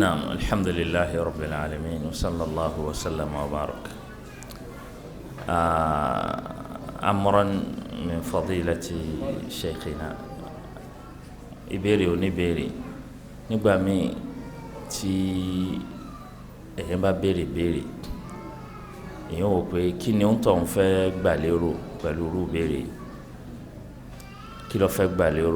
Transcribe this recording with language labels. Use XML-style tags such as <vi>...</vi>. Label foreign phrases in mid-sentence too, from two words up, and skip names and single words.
<ar>نعم الحمد لله رب العالمين وصلى الله وسلم وبارك. أمرا من فضيلة شيخنا</ar> <yo>ìbéèrè oníbéèrè nígbà míì tí èèyàn bá béèrè èèyàn wò pé kí ni òun tó ń fẹ́ gbà lérò pẹ̀lú irú béèrè kí ló fẹ́ gbà lérò.</yo>